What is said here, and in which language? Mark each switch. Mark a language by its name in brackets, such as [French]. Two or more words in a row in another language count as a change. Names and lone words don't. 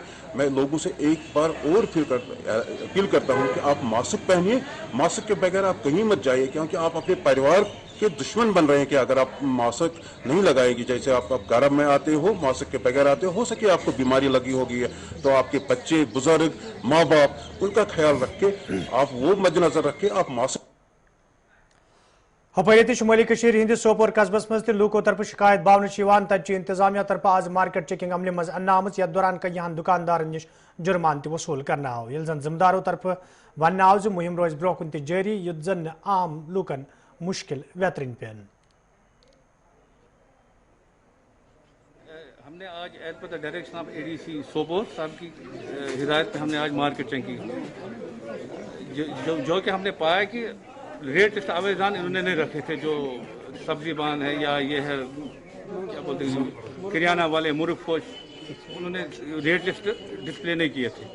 [Hindi] मैं लोगों से एक बार और फिर अपील करता हूं कि आप मास्क पहनिए, मास्क के बगैर आप कहीं मत जाइए, क्योंकि आप अपने परिवार के दुश्मन बन रहे हैं कि अगर आप मास्क नहीं लगाएंगे, जैसे आप गर्म में आते हो, मास्क के बगैर आते हो सके आपको बीमारी लगी होगी है, तो आपके बच्चे, बुजुर्ग, माँ बाप, उनका ख्याल रख के आप वो मद्देनजर रख के आप मास्क [Kashmiri] ہپری شمالی ہندِس سوپور قصبس منز لوکو طرفہٕ شکایت باون تہٕ انتظامیہ طرفہٕ آز مارکیٹ چیکنگ عملے منز اننہٕ یتھ دوران کئیان دکاندار نش جرمانہ وصول کرنہٕ آو یہ جن ذمہ دارن طرفہٕ ون آو مہم روز بروہ کُن جاری یُت جن عام لوکن مشکل ویترن پین. [Hindi] हमने आज [English] as per the direction of ADC Sopore [Hindi] साहब की हिदायत पे हमने आज [English] market checking [Hindi] जो कि हमने पाया कि [English] rate list [Hindi] आवेदन इन्होंने नहीं रखे थे, जो सब्जी बान है या ये है क्या बोलते हैं किराना वाले मुर्ग फौज, उन्होंने [English] rate list display [Hindi] नहीं किए थे।